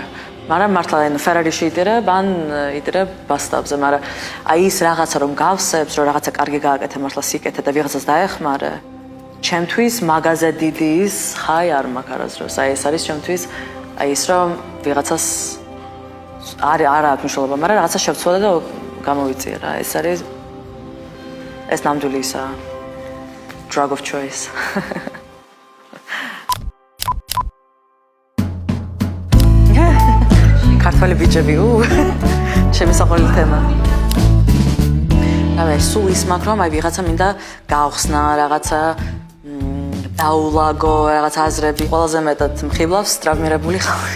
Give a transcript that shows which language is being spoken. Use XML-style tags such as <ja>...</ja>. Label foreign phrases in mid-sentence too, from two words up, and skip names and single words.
<ka>მაგრამ მართლა ანუ ფერარიში იდირებ, ან იდირებ ბასტაბზე, მაგრამ აი ის რაღაცა რომ გავსებს, რომ რაღაცა კარგი გააკეთე მართლა სიკეთე და ვიღაცას დაეხმარე. ჩემთვის მაგაზე დიდი ის ხაი არ მაქვს არასდროს. აი ეს არის ჩემთვის აი ის რომ ვიღაცას არა აქვს მნიშვნელობა, მაგრამ რაღაცა შევცვალე და გამოვიწია რა. ეს არის ეს ნამდვილი ისაა.</ka> <en>Drug of choice.</en> <ka>ქართველი ბიჭები, ჩემი საყვარელი თემა. აი სულ ის მაქვს რომ აი ვიღაცა მინდა გაახსნა რაღაცა დაულაგო რაღაცა აზრები ყველაზე მეტად მხიბლავს ტრავმირებული ხალხი.</ka>